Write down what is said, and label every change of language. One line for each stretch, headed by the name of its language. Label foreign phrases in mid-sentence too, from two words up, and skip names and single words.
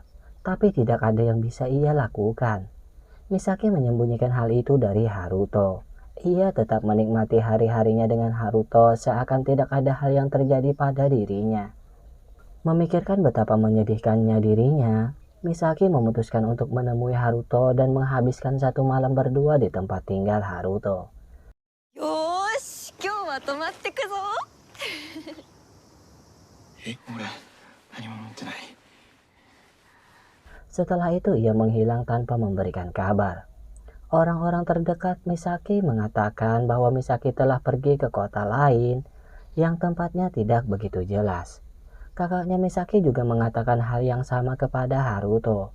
Indonesian: Tapi tidak ada yang bisa ia lakukan. Misaki menyembunyikan hal itu dari Haruto. Ia tetap menikmati hari-harinya dengan Haruto seakan tidak ada hal yang terjadi pada dirinya. Memikirkan betapa menyedihkannya dirinya, Misaki memutuskan untuk menemui Haruto dan menghabiskan satu malam berdua di tempat tinggal Haruto.
Japanese: Yosh, 今日は泊まってくぞ。俺、何も持ってない。
Indonesian: Setelah itu ia menghilang tanpa memberikan kabar. Orang-orang terdekat Misaki mengatakan bahwa Misaki telah pergi ke kota lain yang tempatnya tidak begitu jelas. Kakaknya Misaki juga mengatakan hal yang sama kepada Haruto.